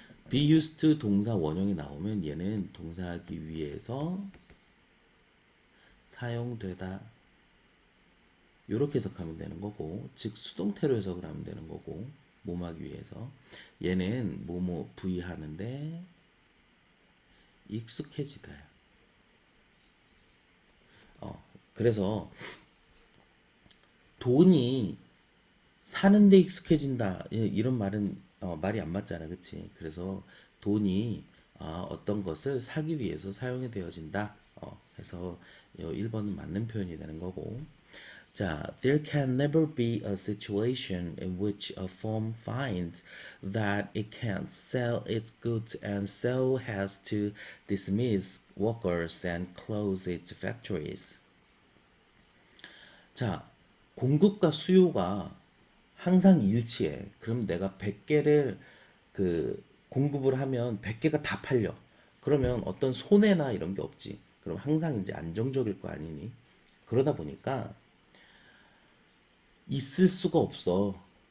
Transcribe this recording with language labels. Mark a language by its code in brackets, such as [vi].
[en] be used to [ko] 동사 원형이 나오면 얘는 동사하기 위해서 사용되다 이렇게 해석하면 되는 거고, 즉 수동태로 해석을 하면 되는 거고, 뭐하기 위해서 얘는 뭐뭐 V 하는데 익숙해지다. 그래서 돈이 사는데 익숙해진다 이런 말은 말이 안 맞잖아, 그치? 그래서 돈이 어떤 것을 사기 위해서 사용이 되어진다 해서 1번은 맞는 표현이 되는 거고, 자, [en] there can never be a situation in which a firm finds that it can't sell its goods and so has to dismiss workers and close its factories. [ko] 자, 공급과 수요가 항상 일치해. 그럼 내가 100개를 그 공급을 하면 100개가 다 팔려. 그러면 어떤 손해나 이런 게 없지. 그럼 항상 이제 안정적일 거 아니니? 그러다 보니까 있을 수가 없어.